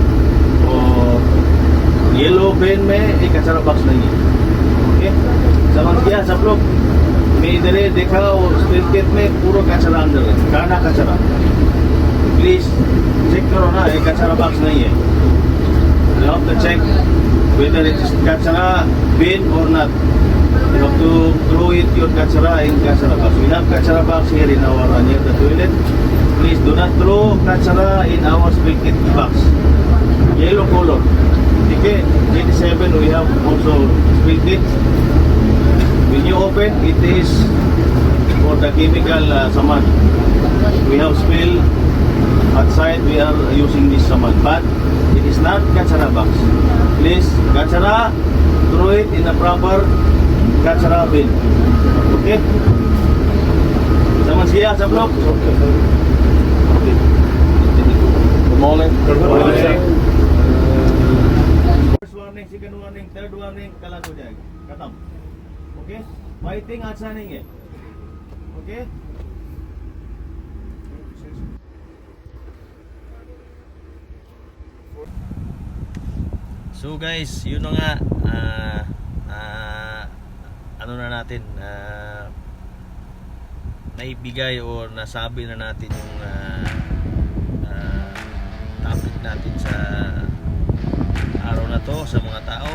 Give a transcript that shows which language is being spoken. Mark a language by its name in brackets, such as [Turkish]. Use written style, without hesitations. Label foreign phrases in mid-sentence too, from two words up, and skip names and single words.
[Hindi] और [English] yellow pen [Hindi] में एक कचरा बॉक्स नहीं है, ओके। समझ गया सब लोग? मैं इधर ही देखा वो [English] spill kit [Hindi] में पूरा कचरा अंदर है, खाना कचरा। [English] please check [Hindi] करो ना, एक कचरा बॉक्स नहीं है। [English] You have to check whether it is kachara bin or not. You have to throw it your kachara in kachara box. We have kachara box here in our near the toilet. Please do not throw kachara in our spill kit box. Yellow color. Okay, G7 we have also spill kit. When you open, it is for the chemical saman. We have spill outside. We are using this saman, but it is not kachara box. Please, kachara, throw it in a proper kachara bin. [Filipino] Okay? Sama siya, [Hindi] सब लोग? [English] Okay. Good morning. Good morning. First warning, second warning, third warning, [Hindi] kalat हो जाएगा, खत्म. Okay? Fighting अच्छा नहीं है. [English] Okay? [Filipino] So guys, yun na nga, ano na natin, naibigay o nasabi na natin yung topic natin sa araw na to sa mga tao.